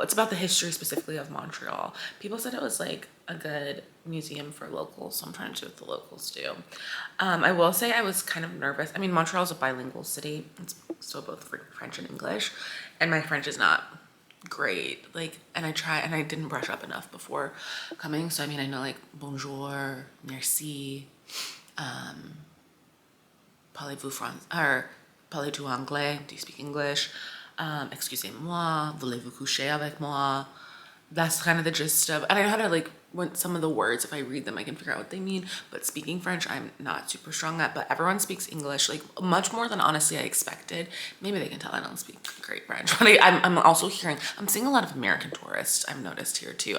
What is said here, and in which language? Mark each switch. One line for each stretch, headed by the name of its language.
English: It's about the history specifically of Montreal. People said it was like a good museum for locals, so I'm trying to do what the locals do. I will say I was kind of nervous. I mean, Montreal is a bilingual city. It's still both French and English, and my French is not great. Like, and I didn't brush up enough before coming. So I mean, I know like
French: bonjour, merci, parlez-vous français,
English: or
French: parlez-vous anglais?
English: Do you speak English?
French: Excusez-moi, voulez-vous coucher avec moi?
English: That's kind of the gist of, and I know how to like, when some of the words, if I read them, I can figure out what they mean, but speaking French, I'm not super strong at, but everyone speaks English, like much more than honestly I expected. Maybe they can tell I don't speak great French, but I'm also I'm seeing a lot of American tourists, I've noticed here too.